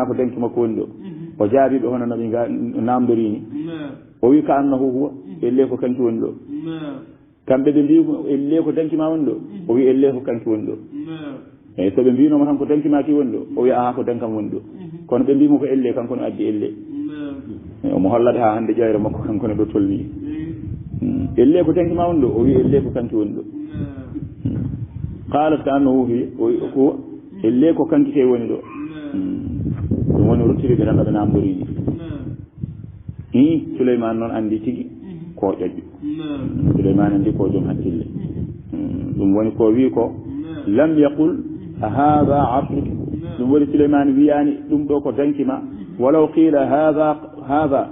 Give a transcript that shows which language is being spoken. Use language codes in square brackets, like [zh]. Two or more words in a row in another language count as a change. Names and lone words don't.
[ff] ko danki makko woni ɗo o jaabiɓe hono noɓe namdorini o wi [ar] كأنه هو [ff] elle ko kanki woni ɗo kamɓe ɓe mbi elle ko danki ma woni ɗo o wi elle ko kanki woni ɗo eyyi soɓe mbinoma tan ko danki ma ki woni ɗo o wi aha ko dankam woni ɗo kono ɓe mbimo ko elle kanko no addi elle omo hollade ha hande ƴayre makko kanko ne ɗo tolni elle ko danki ma woni ɗo o wi elle ko kanki woni ɗo [ar] قالت كأنه هو [ff] elle ko kanki ke woni ɗo ɗum woni ruttiriɓe tan ɗoɓe namdorini Souleymane noon andi tigui ko ƴoƴƴo souleymane ndi ko joom hakkille ɗum woni ko wi ko [ar] لم يقل هذا عرشك [ff] ɗum woni souleymane wiyani ɗum ɗo ko dankima [ar] ولو قيل هذا